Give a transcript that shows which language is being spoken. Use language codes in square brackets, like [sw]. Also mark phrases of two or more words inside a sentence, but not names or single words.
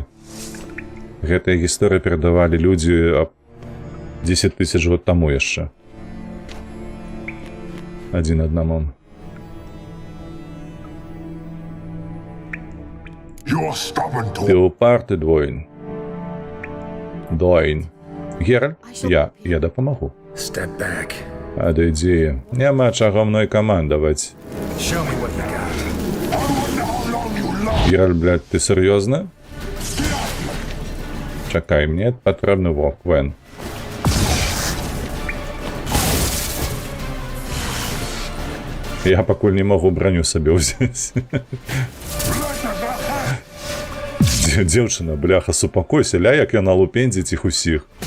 [be] Гэтыя гісторыі перадавалі людзі 10 000 год таму яшчэ. Адзін аднаму. Ты упарты, Двоін. Доін. Геральт, я дапамагу. [en] Step back. [be] Адыдзі, няма чаго мной камандаваць. [en] Show me what you got. [be] Геральт, блядь, ты сур'ёзна? Чакай, мне патрэбны Квен. Я пакуль не магу броню сабе ўзяць. Дзеўчына, бляха, супакойся, ля, як яна лупендзіць іх усіх.